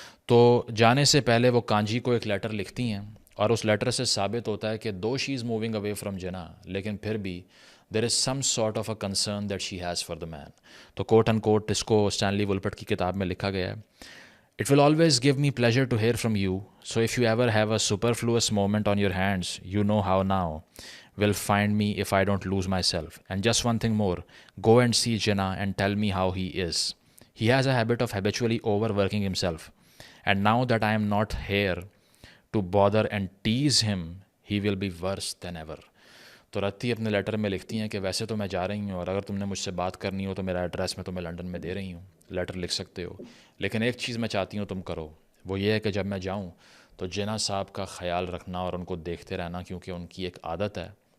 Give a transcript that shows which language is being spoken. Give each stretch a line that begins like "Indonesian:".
Urdu: تو جانے سے پہلے وہ کانجی کو ایک لیٹر لکھتی ہیں، اور اس لیٹر سے ثابت ہوتا ہے کہ
English: though she is moving away from جنا،
Urdu: لیکن پھر بھی
English: There is some sort of a concern that she has for the man.
Urdu: تو کوٹ اینڈ کوٹ اس کو اسٹینلی ولپٹ کی کتاب میں لکھا گیا ہے،
English: It will always give me pleasure to hear from you, so if you ever have a superfluous moment on your hands, you know how now will find me if I don't lose myself. And just one thing more, go and see Jinnah and tell me how he is. He has a habit of habitually overworking himself, and now that I am not here to bother and tease him, he will be worse than ever.
Urdu: تو رتی اپنے letter میں لکھتی ہیں کہ ویسے تو میں جا رہی ہوں، اور اگر تم نے مجھ سے بات کرنی ہو تو میرا ایڈریس میں تمہیں لنڈن میں دے رہی ہوں، لیٹر لکھ سکتے ہو، لیکن ایک چیز میں چاہتی ہوں تم کرو، وہ یہ ہے کہ جب میں جاؤں تو جنا صاحب کا خیال رکھنا اور ان کو دیکھتے رہنا، کیونکہ ان کی ایک عادت ہے